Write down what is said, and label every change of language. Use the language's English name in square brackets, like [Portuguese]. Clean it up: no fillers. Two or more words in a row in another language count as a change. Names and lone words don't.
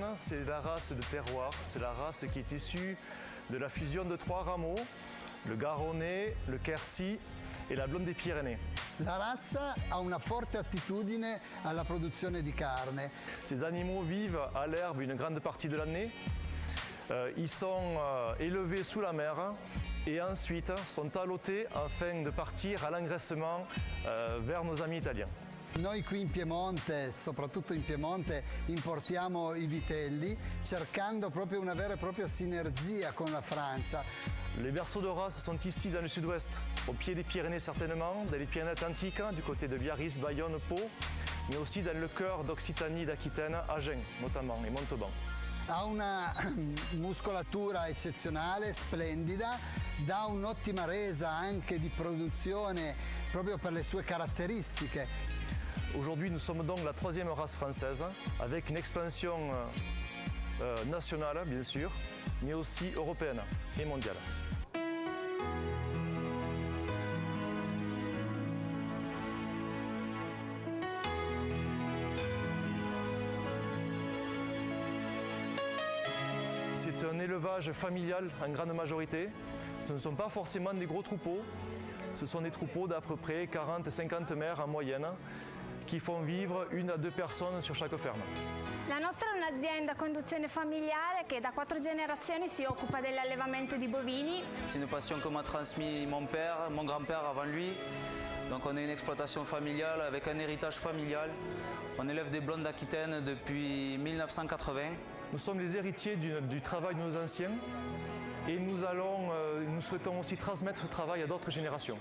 [French] C'est la race de terroir, c'est la race qui est issue de la fusion de 3 rameaux, le Garonnais, le Quercy et la blonde des Pyrénées. [Italian] La razza ha una forte attitudine alla produzione di carne. [French] Ces animaux vivent à l'herbe une grande partie de l'année. Ils sont élevés sous la mer et ensuite sont allotés afin de partir à l'engraissement vers nos amis italiens. [Italian] Noi qui in Piemonte, soprattutto in Piemonte, importiamo i vitelli cercando proprio una vera e propria sinergia con la Francia. [French] Les berceaux de race sont ici dans le sud-ouest, au pied des Pyrénées certainement, dans les Pyrénées-Atlantiques, du côté de Biarritz, Bayonne, Pau. mais aussi dans le cœur d'Occitanie, d'Aquitaine, Agen notamment, et Montauban. [Italian] Ha una muscolatura eccezionale, splendida, dà un'ottima resa anche di produzione proprio per le sue caratteristiche. [French] Aujourd'hui, nous sommes donc la 3e race française, avec une expansion nationale, bien sûr, mais aussi européenne et mondiale. C'est un élevage familial en grande majorité. Ce ne sont pas forcément des gros troupeaux. Ce sont des troupeaux d'à peu près 40-50 mères en moyenne qui font vivre 1 à 2 personnes sur chaque ferme. [Italian] La nostra è un'azienda a conduzione familiare che da 4 generazioni si occupa dell'allevamento di bovini. [French] C'est une passion que m'a transmis mon père, mon grand-père avant lui. Donc on est une exploitation familiale avec un héritage familial. On élève des blondes d'Aquitaine depuis 1980. Nous sommes les héritiers du travail de nos anciens et nous souhaitons aussi transmettre ce travail à d'autres générations.